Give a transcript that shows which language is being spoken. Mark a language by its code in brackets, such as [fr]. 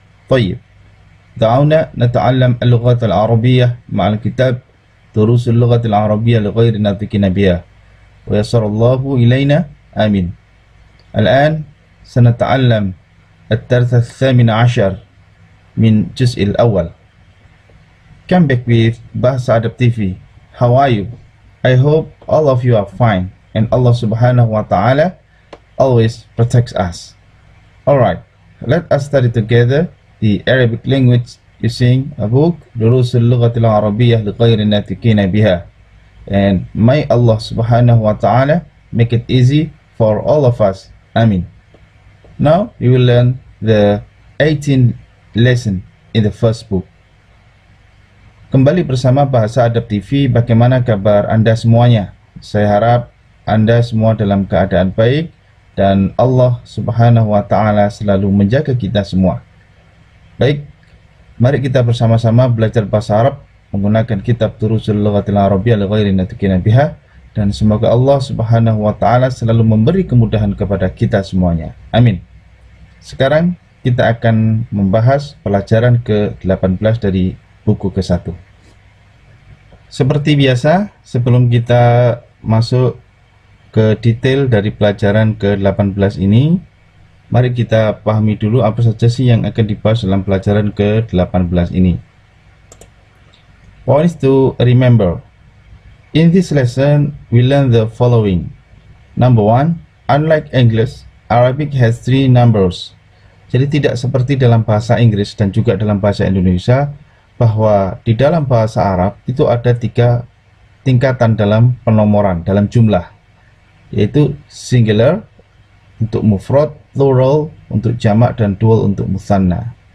[ar] طيب، دعونا نتعلم اللغة العربية مع الكتاب دروس اللغة العربية لغير الناطقين بها ويسر الله إلينا آمين. الآن سنتعلم الدرس 18 من الجزء الأول. [en] Come back with Bahasa Adab TV. How are you? I hope all of you are fine and Allah Subhanahu wa Ta'ala always protects us. Alright, let us study together the Arabic language using a book [ar] دروس اللغة العربية لغير الناطقين بها. [en] And may Allah Subhanahu wa Ta'ala make it easy for all of us. Amin. Now we will learn the 18th lesson in the first book. [id] Kembali bersama Bahasa Adab TV. Bagaimana kabar Anda semuanya? Saya harap Anda semua dalam keadaan baik dan Allah Subhanahu wa Ta'ala selalu menjaga kita semua. Baik, mari kita bersama-sama belajar bahasa Arab menggunakan kitab Durusul Lughatil Arabiyyah li ghairi natiqina biha, dan semoga Allah Subhanahu wa Ta'ala selalu memberi kemudahan kepada kita semuanya. Amin. Sekarang kita akan membahas pelajaran ke-18 dari buku ke-1. Seperti biasa, sebelum kita masuk ke detail dari pelajaran ke-18 ini, mari kita pahami dulu apa saja sih yang akan dibahas dalam pelajaran ke-18 ini. [en] Points to remember. In this lesson, we learn the following. Number 1, unlike English, Arabic has 3 numbers. [id] Jadi tidak seperti dalam bahasa Inggris dan juga dalam bahasa Indonesia, bahwa di dalam bahasa Arab itu ada 3 tingkatan dalam penomoran, dalam jumlah, yaitu singular untuk mufrad, plural untuk jamak, dan dual untuk musanna.